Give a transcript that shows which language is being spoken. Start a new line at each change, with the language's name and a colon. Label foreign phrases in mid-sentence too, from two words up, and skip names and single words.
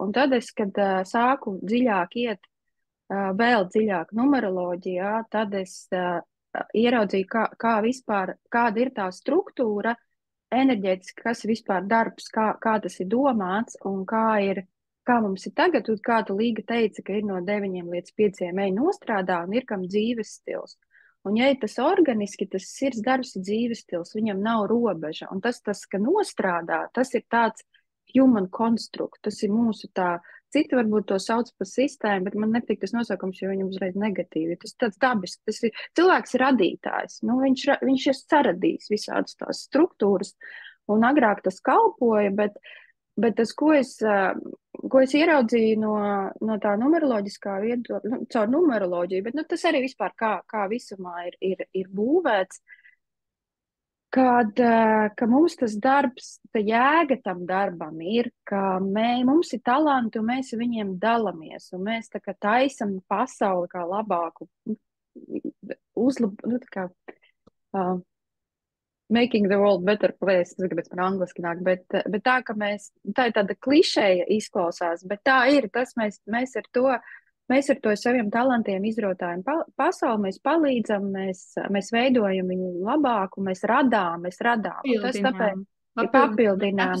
Latvian: Un tad es, kad sāku dziļāk iet, vēl dziļāk numeroloģijā, tad es ieraudzīju, kāda ir tā struktūra, enerģētiski, kas ir vispār darbs, kā tas ir domāts un kā mums ir tagad, un kā tu Līga teica, ka ir no 9 līdz 5 ej nostrādā un ir kam dzīves stils. Un ja ir tas organiski, tas sirds darbs ir dzīves stils, viņam nav robeža. Un tas, ka nostrādā, tas ir tāds
English: human construct,
Latvian: tas ir mūsu tā. Citi varbūt to sauc par sistēmu, bet man nepatīk tas nosaukums, jo viņam uzreiz negatīvi. Tas tāds dabisks, tas ir cilvēks radītājs. Viņš ir saradījis visādas tās struktūras, un agrāk tas kalpoja, bet tas, ko es ieraudzīju no tā numeroloģiskā viedokļa, caur numeroloģiju, bet tas arī vispār kā visumā ir būvēts, ka mums tas darbs, tā jēga tam darbam ir, ka mums ir talanti un mēs viņiem dalamies, un mēs tā kā taisam pasauli kā labāku,
English: making the world better place,
Latvian: es gribētu par angliski nāk, bet tā, ka tā ir tāda klišeja izklausās, bet tā ir, mēs ar to saviem talantiem izrotājam pasauli, mēs palīdzam, mēs veidojam viņu labāku, mēs radām. Un tas tāpēc ir papildinām.